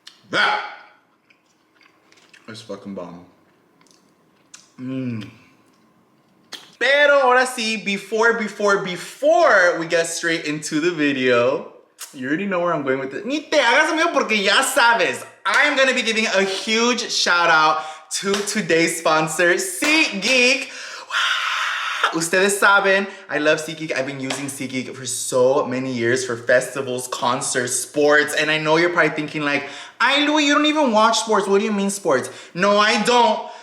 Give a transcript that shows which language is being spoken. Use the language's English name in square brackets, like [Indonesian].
[English] That is fucking bomb. [Spanish] Pero ahora sí, [English] before we get straight into the video, you already know where I'm going with it. [Spanish] Ni te hagas amigo porque ya sabes. [English] I'm gonna be giving a huge shout out to today's sponsor, SeatGeek. [Spanish] Ustedes saben, [English] I love SeatGeek. I've been using SeatGeek for so many years for festivals, concerts, sports, and I know you're probably thinking like, ay, Louie, you don't even watch sports. What do you mean sports? No, I don't.